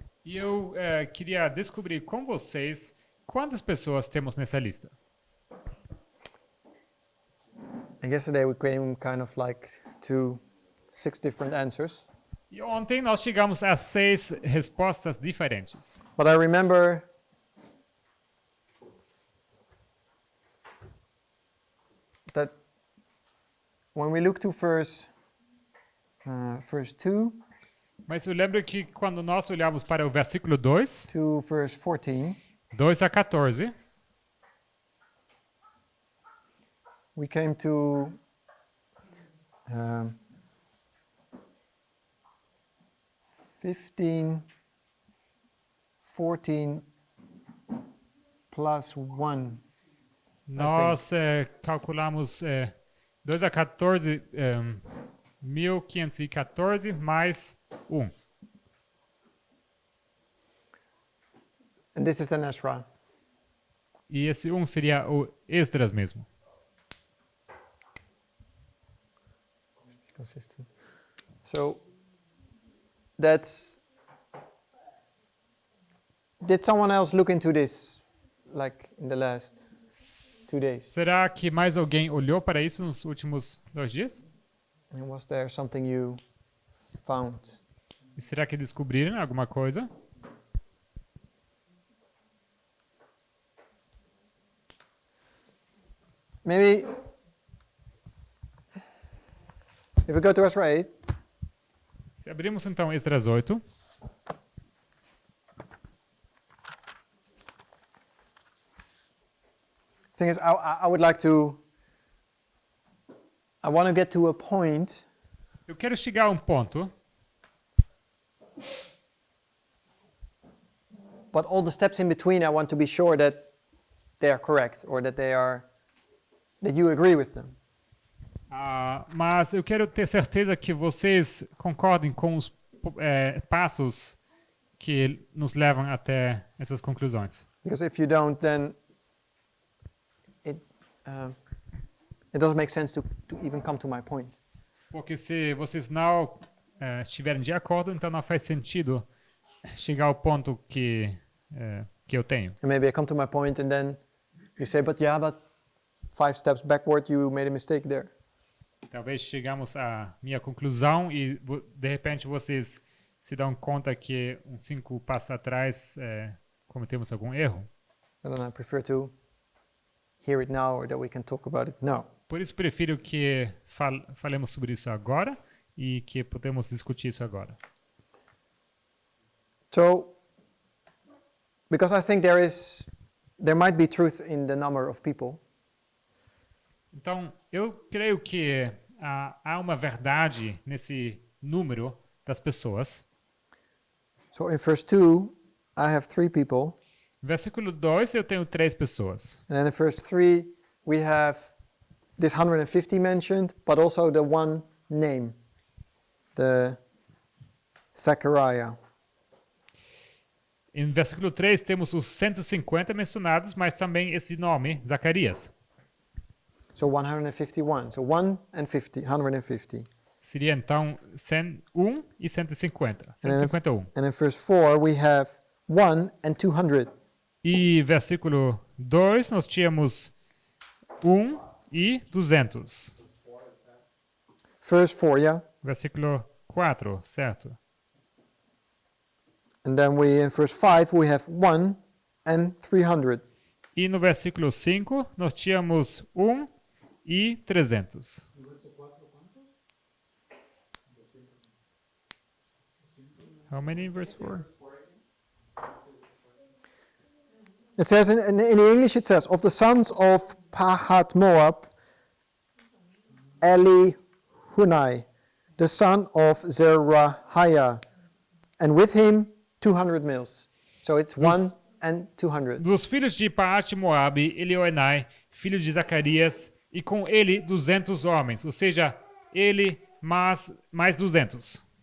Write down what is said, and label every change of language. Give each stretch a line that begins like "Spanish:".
Portuguese: E eu queria descobrir com vocês quantas pessoas temos nessa lista.
English: And yesterday we came kind of like to 6 different answers.
Portuguese: E ontem nós chegamos a 6 respostas diferentes.
English: But I remember that when we look to verse 2
Portuguese: Mas eu lembro que quando nós olhamos para o versículo 2,
English: to verse 14,
Portuguese: 2 a 14,
English: we came to 15, 14 plus 1.
Portuguese: nós calculamos 2 a 14, 1514 mais 1.
English: And this is then Ezra.
Portuguese: E esse 1 seria o Esdras mesmo.
English: Consistent. So that's. Did someone else look into this, like in the last 2 days?
Portuguese: Será que mais alguém olhou para isso nos últimos 2 dias?
English: And was there something you found?
Portuguese: E será que descobriram alguma coisa?
English: Maybe if we go to Ezra 8,
Portuguese: Se abrimos então Esdras 8,
English: thing is, I would like to. I want to get to a point
Portuguese: eu quero chegar a um ponto,
English: but all the steps in between, I want to be sure that they are correct or that you agree with them.
Portuguese: mas eu quero ter certeza que vocês concordem com os passos que nos levam até essas conclusões.
English: Because if you don't, then it doesn't make sense to even come to my point.
Portuguese: Porque se vocês não estiverem de acordo, então não faz sentido chegar ao ponto que eu tenho.
English: And maybe I come to my point and then you say, but 5 steps backward, you made a mistake there.
Portuguese: Talvez chegamos à minha conclusão e de repente vocês se dão conta que 5 passos atrás cometemos algum erro.
English: And then I prefer to hear it now or that we can talk about it now.
Portuguese: Por isso prefiro que falemos sobre isso agora e que podemos discutir isso agora.
English: So, because I think there might be truth in the number of people.
Portuguese: Então, eu creio que há uma verdade nesse número das pessoas.
English: So in verse 2, I have 3 people.
Portuguese: Versículo 2, eu tenho 3 pessoas.
English: And then in verse 3, we have this 150 mentioned, but also the one name, the Zechariah.
Portuguese: Em versículo 3 temos os 150 mencionados, mas também esse nome, Zacarias.
English: So 151. So 1 and 50, 150.
Portuguese: Seria então 101 e 150. 151.
English: And in verse 4, we have 1 and 200.
Portuguese: E versículo 2 nós tínhamos 1 e 200.
English: Verse 4, yeah?
Portuguese: Versículo 4, certo?
English: And then in verse 5, we have 1 and 300.
Portuguese: E no versículo 5, nós tínhamos e 300.
English: How many in verse 4? It says in the English, it says, of the sons of Pahat Moab, Elihunai, the son of Zerahiah, and with him 200 males. So it's 1 and 200.
Portuguese: Dos filhos de Paat Moabe, Elioenai, filho de Zacarias, e com ele 200 homens, ou seja, ele mais 200.